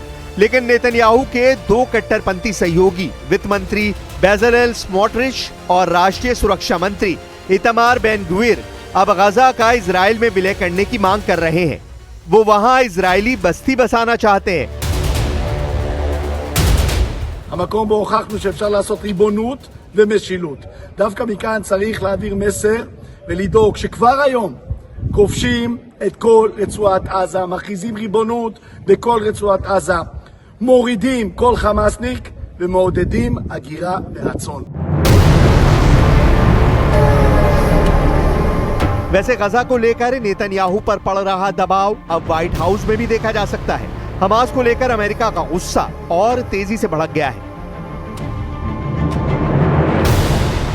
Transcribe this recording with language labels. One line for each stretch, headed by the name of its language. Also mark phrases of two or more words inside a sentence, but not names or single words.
Hindi: लेकिन नेतन्याहू के 2 कट्टरपंथी सहयोगी वित्त मंत्री बेजलेल स्मोट्रिच और राष्ट्रीय सुरक्षा मंत्री इतमार बेन ग्वीर अब गाजा का इजराइल में विलय करने की मांग कर रहे हैं। वो वहां इजरायली बस्ती बसाना चाहते हैं।
Hebrew: המקום בו הוכחנו שאפשר לעשות ריבונות ומשילות. דווקא מכאן צריך להעביר מסר ולדאוג שכבר היום כובשים את כל רצועת עזה, מכריזים ריבונות בכל רצועת עזה, מורידים כל חמאסניק ומעודדים הגירה ברצון.
Hindi: वैसे गाजा को लेकर नेतन्याहू पर पड़ रहा दबाव अब व्हाइट हाउस में भी देखा जा सकता है। हमास को लेकर अमेरिका का गुस्सा और तेजी से भड़क गया है।